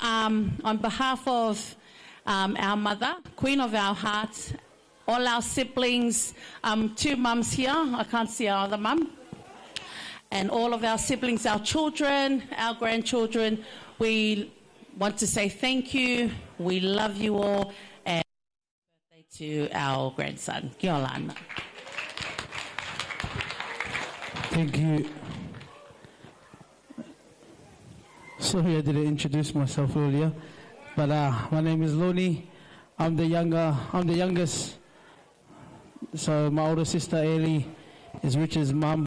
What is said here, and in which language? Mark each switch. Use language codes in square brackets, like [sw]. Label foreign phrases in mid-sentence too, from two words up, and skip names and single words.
[en] On behalf of our mother, Queen of our hearts, all our siblings, 2 mums here. I can't see our other mum. And all of our siblings, our children, our grandchildren, we want to say thank you. We love you all. And happy birthday to our grandson. [mi] Kia ora ana. [en] Thank you. Sorry I didn't introduce myself earlier, but my name is Loni. I'm the youngest. So my older sister Ellie is Richard's mum.